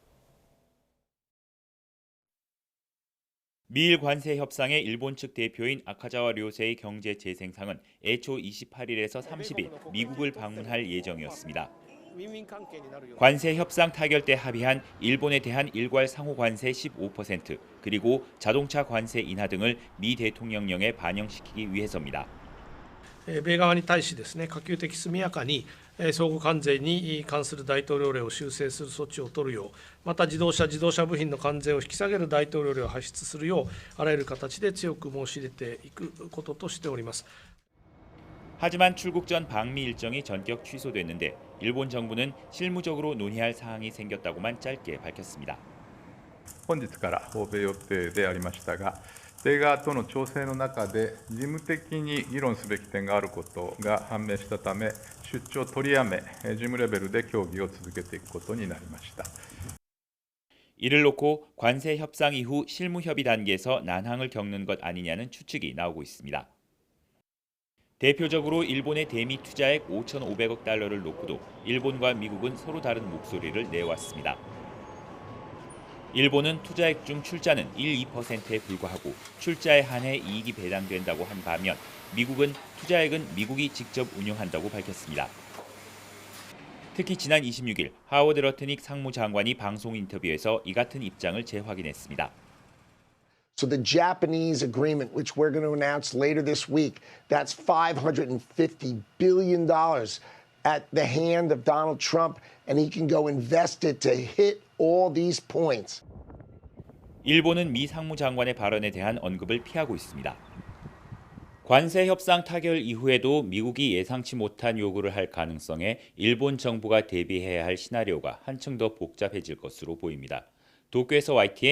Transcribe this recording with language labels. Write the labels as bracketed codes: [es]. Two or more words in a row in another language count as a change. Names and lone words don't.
[ko] 미일 관세 협상의 일본 측 대표인 아카자와 료세의 경제재생상은 애초 28일에서 30일 미국을 방문할 예정이었습니다. 관세 협상 타결 때 합의한 일본에 대한 일괄 상호 관세 15% 그리고 자동차 관세 인하 등을 미 대통령령에 반영시키기 위해서입니다. [ja] 米側に対しですね、可及的速やかに相互関税に関する大統領令を修正する措置を取るよう、また自動車部品の関税を引き下げる大統領令を発出するよう、あらゆる形で強く申し入れていくこととしております。 [ko] 하지만 출국 전 방미 일정이 전격 취소됐는데 일본 정부는 실무적으로 논의할 사항이 생겼다고만 짧게 밝혔습니다. [ja] 本日から訪米予定でありましたが、米側との調整の中で事務的に議論すべき点があることが判明したため、出張を取りやめ、事務レベルで協議を続けていくことになりました。 [ko] 이를 놓고 관세 협상 이후 실무 협의 단계에서 난항을 겪는 것 아니냐는 추측이 나오고 있습니다. 대표적으로 일본의 대미 투자액 5,500억 달러를 놓고도 일본과 미국은 서로 다른 목소리를 내왔습니다. 일본은 투자액 중 출자는 1-2%에 불과하고 출자에 한해 이익이 배당된다고 한 반면 미국은 투자액은 미국이 직접 운용한다고 밝혔습니다. 특히 지난 26일 하워드 러트닉 상무장관이 방송 인터뷰에서 이 같은 입장을 재확인했습니다. [en] So the Japanese agreement, which we're going to announce later this week, that's $550 billion at the hand of Donald Trump, and he can go invest it to hit all these points. [ko] 일본은 미 상무장관의 발언에 대한 언급을 피하고 있습니다. 관세 협상 타결 이후에도 미국이 예상치 못한 요구를 할 가능성에 일본 정부가 대비해야 할 시나리오가 한층 더 복잡해질 것으로 보입니다.